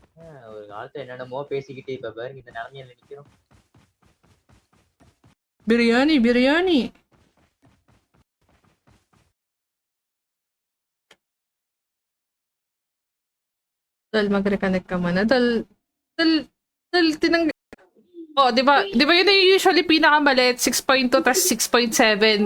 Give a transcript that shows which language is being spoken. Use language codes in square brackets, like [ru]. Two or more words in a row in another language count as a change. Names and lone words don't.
[ta] ஒரு காலத்துல என்னென்னமோ பேசிக்கிட்டு இப்ப பாருங்க இந்த நிலைமையில நிக்கிறோம். [tl] Biryani, biryani. Dal, mag-reconnect ka muna. Dal, Oh, di ba yun yung usually pinakamalit, 6.2 tas 6.7.